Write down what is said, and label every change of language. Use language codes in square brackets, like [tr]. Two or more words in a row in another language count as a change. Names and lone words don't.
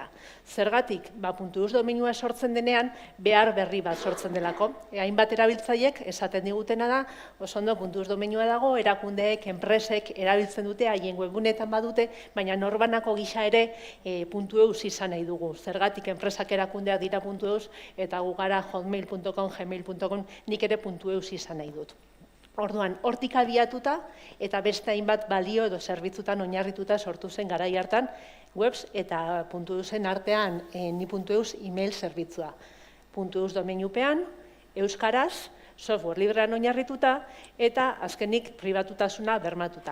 [eu] Zergatik, .eus domeinua sortzen denean, behar berri bat sortzen delako. Hainbat erabiltzaiek esaten digutena da, oso ondo .eus domeinua dago, erakundeek, enpresek erabiltzen dute, haien webgunetan badute, baina norbanako gisa ere .eus izan nahi dugu. Zergatik enpresak erakundeak dira .eus eta gu gara hotmail.com, gmail.com, nik ere .eus izan nahi dut. Orduan, hortik abiatuta eta beste hainbat balio edo zerbitzutan oinarrituta sortu zen garai hartan webs eta .eusen artean ni.eus email zerbitzua. .eus domeinupean, euskaraz, software librean oinarrituta eta azkenik pribatutasuna bermatuta.